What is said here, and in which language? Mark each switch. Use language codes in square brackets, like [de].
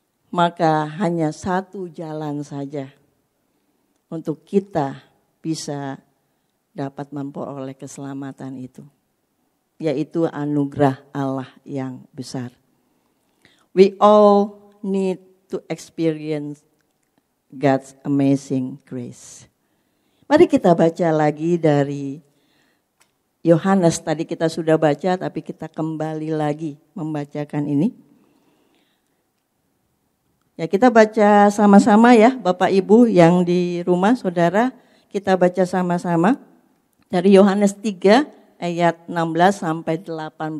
[id] Maka hanya satu jalan saja untuk kita bisa dapat memperoleh keselamatan itu, yaitu anugerah Allah yang besar. [en] We all need to experience God's amazing grace. [id] Mari kita baca lagi dari Yohanes, tadi kita sudah baca tapi kita kembali lagi membacakan ini. Ya kita baca sama-sama ya Bapak Ibu yang di rumah, saudara, kita baca sama-sama dari Yohanes 3 ayat 16 sampai 18.